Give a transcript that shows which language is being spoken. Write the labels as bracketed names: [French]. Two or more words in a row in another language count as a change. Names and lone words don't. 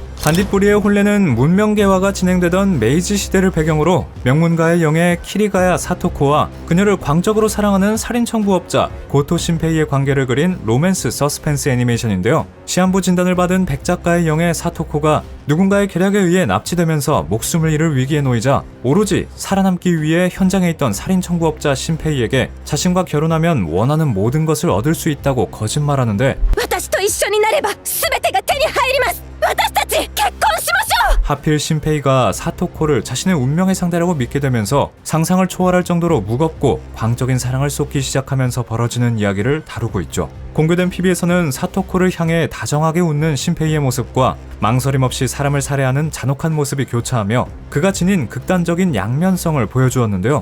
[Korean] 반딧불이의 혼례는 문명개화가 진행되던 메이지 시대를 배경으로 명문가의 영예 키리가야 사토코와 그녀를 광적으로 사랑하는 살인청부업자 고토 신페이의 관계를 그린 로맨스 서스펜스 애니메이션인데요. 시한부 진단을 받은 백작가의 영예 사토코가 누군가의 계략에 의해 납치되면서 목숨을 잃을 위기에 놓이자 오로지 살아남기 위해 현장에 있던 살인청부업자 신페이에게 자신과 결혼하면 원하는 모든 것을 얻을 수 있다고 거짓말하는데 [Japanese] 私と一緒になれば全てが手に入ります。私たち結婚しましょう。 [Korean] 하필 신페이가 사토코를 자신의 운명의 상대라고 믿게 되면서 상상을 초월할 정도로 무겁고 광적인 사랑을 쏟기 시작하면서 벌어지는 이야기를 다루고 있죠. 공개된 PB에서는 사토코를 향해 다정하게 웃는 신페이의 모습과 망설임 없이 사람을 살해하는 잔혹한 모습이 교차하며 그가 지닌 극단적인 양면성을 보여주었는데요.